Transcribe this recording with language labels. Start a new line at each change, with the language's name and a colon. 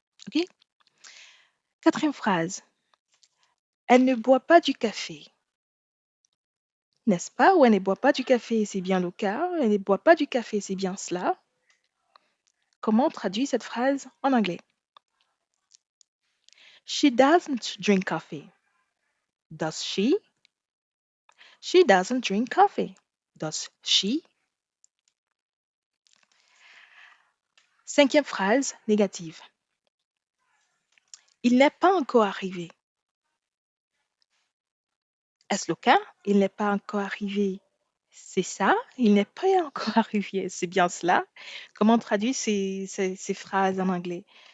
French: OK? Quatrième phrase. Elle ne boit pas du café. N'est-ce pas? Ou elle ne boit pas du café, c'est bien le cas. Elle ne boit pas du café, c'est bien cela. Comment on traduit cette phrase en anglais?
English: She doesn't drink coffee. Does she? She doesn't drink coffee. Does she?
French: Cinquième phrase négative. Il n'est pas encore arrivé. Est-ce le cas? Il n'est pas encore arrivé. C'est ça? Il n'est pas encore arrivé. C'est bien cela. Comment on traduit ces phrases en anglais?